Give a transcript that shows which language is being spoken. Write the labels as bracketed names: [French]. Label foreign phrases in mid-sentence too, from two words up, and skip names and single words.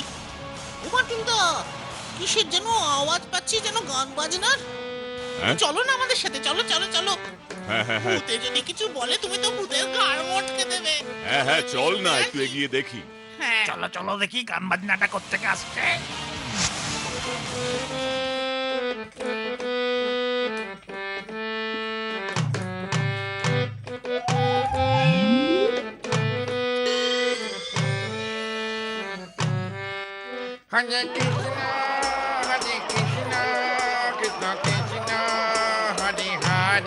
[Bangla] ও মাটুলদা, কিসের যেন আওয়াজ পাচ্ছি, যেন গান বাজনার। হ্যাঁ? চলো না আমাদের সাথে, চলো চলো চলো। হ্যাঁ হ্যাঁ হ্যাঁ ভূতে যদি কিছু বলে তুমি তো ভূতের ঘাড় মটকে দেবে। হ্যাঁ হ্যাঁ, চল না একটু এগিয়ে দেখি। হ্যাঁ চলো চলো দেখি গান বাজনাটা কোত্থেকে আসছে। [Sanskrit] Hare Krishna, Hare Krishna, Krishna Krishna, Hare Hare,